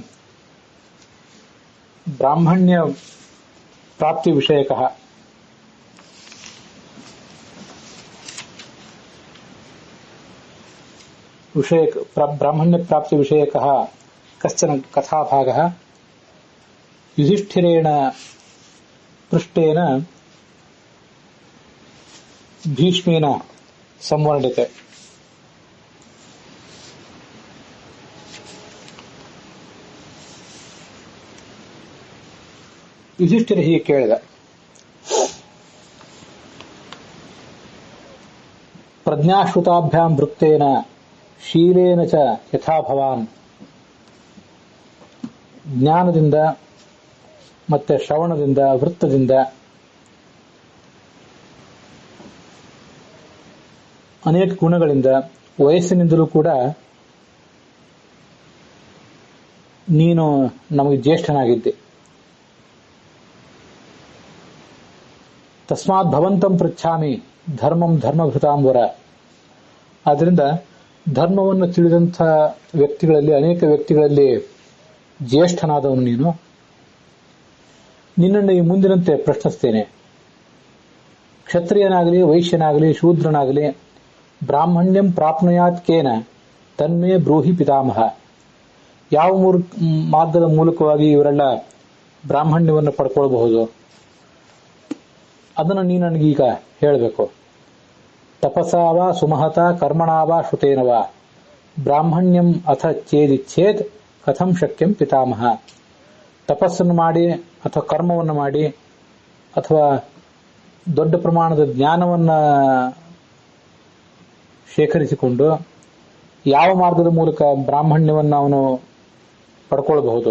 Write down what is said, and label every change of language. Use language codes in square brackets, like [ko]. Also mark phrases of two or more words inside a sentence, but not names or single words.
[sa] ब्राह्मण्य प्राप्ति विषयकः ब्राह्मण्य प्राप्ति विषयकः कश्चन कथाभागः युधिष्ठिरेण पृष्टेन भीष्मेन ಸಂವರ್ಣಿತೆ. [kn] ಯುಧಿಷ್ಠಿರ ಹೀಗೆ ಕೇಳಿದ, [sa] ಪ್ರಜ್ಞಾಶ್ರುತಾಭ್ಯಾಂ ವೃತ್ತೇನ ಶೀಲೇನ ಚ ಯಥಾ ಭವಾನ್. [kn] ಜ್ಞಾನದಿಂದ ಮತ್ತೆ ಶ್ರವಣದಿಂದ ವೃತ್ತದಿಂದ ಅನೇಕ ಗುಣಗಳಿಂದ ವಯಸ್ಸಿನಿಂದಲೂ ಕೂಡ ನೀನು ನಮಗೆ ಜ್ಯೇಷ್ಠನಾಗಿದ್ದೆ. [sa] ತಸ್ಮಾತ್ ಭವಂತಂ ಪೃಚ್ಛಾಮಿ ಧರ್ಮಂ ಧರ್ಮಭೃತಾಂಬರ. [kn] ಆದ್ದರಿಂದ ಧರ್ಮವನ್ನು ತಿಳಿದಂಥ ವ್ಯಕ್ತಿಗಳಲ್ಲಿ ಅನೇಕ ವ್ಯಕ್ತಿಗಳಲ್ಲಿ ಜ್ಯೇಷ್ಠನಾದವನು ನೀನು. ನಿನ್ನನ್ನು ಈ ಮುಂದಿನಂತೆ ಪ್ರಶ್ನಿಸ್ತೇನೆ. ಕ್ಷತ್ರಿಯನಾಗಲಿ ವೈಶ್ಯನಾಗಲಿ ಶೂದ್ರನಾಗಲಿ [sa] ಬ್ರಾಹ್ಮಣ್ಯಂ ಪ್ರಾಪ್ನುಯಾತ್ ಕೇನ ತನ್ಮೇ ಬ್ರೂಹಿ ಪಿತಾಮಹ. [kn] ಯಾವ ಮಾರ್ಗದ ಮೂಲಕವಾಗಿ ಇವರೆಲ್ಲ ಬ್ರಾಹ್ಮಣ್ಯವನ್ನು ಪಡ್ಕೊಳ್ಬಹುದು ಅದನ್ನು ನೀ ನನಗೀಗ ಹೇಳಬೇಕು. [sa] ತಪಸಾವ ಸುಮಹತ ಕರ್ಮಣಾವ ಶ್ರುತೇನವ ಬ್ರಾಹ್ಮಣ್ಯಂ ಅಥ ಚೇದಿಚ್ಛೇದ್ ಕಥಂ ಶಕ್ಯಂ ಪಿತಾಮಹ. [kn] ತಪಸ್ಸನ್ನು ಮಾಡಿ ಅಥವಾ ಕರ್ಮವನ್ನು ಮಾಡಿ ಅಥವಾ ದೊಡ್ಡ ಪ್ರಮಾಣದ ಜ್ಞಾನವನ್ನು ಶೇಖರಿಸಿಕೊಂಡು ಯಾವ ಮಾರ್ಗದ ಮೂಲಕ ಬ್ರಾಹ್ಮಣ್ಯವನ್ನು ಅವನು ಪಡ್ಕೊಳ್ಬಹುದು.